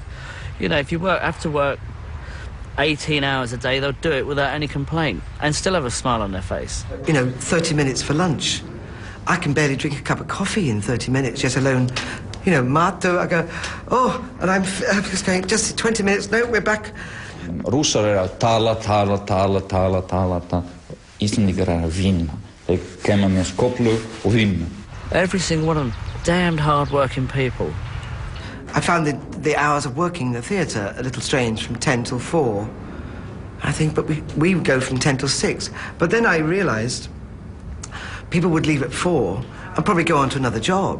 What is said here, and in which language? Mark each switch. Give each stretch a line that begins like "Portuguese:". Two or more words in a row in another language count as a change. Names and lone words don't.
English: You know, if you have to work 18 hours a day, they'll do it without any complaint and still have a smile on their face. You know, 30 minutes for lunch. I can barely drink a cup of coffee in 30 minutes, let alone, you know, mato. I go, oh, and I'm just going, just 20 minutes, no, we're back.
Icelandic: Rússar að tala. Íslendingar að vinna. Þeir kemur með skóplu og vinna.
English: Every single one of them, damned hard-working people. I found the hours of working in the theatre a little strange, from 10 till 4. I think, but we would go from 10 till 6. But then I realised people would leave at 4 and probably go on to another job.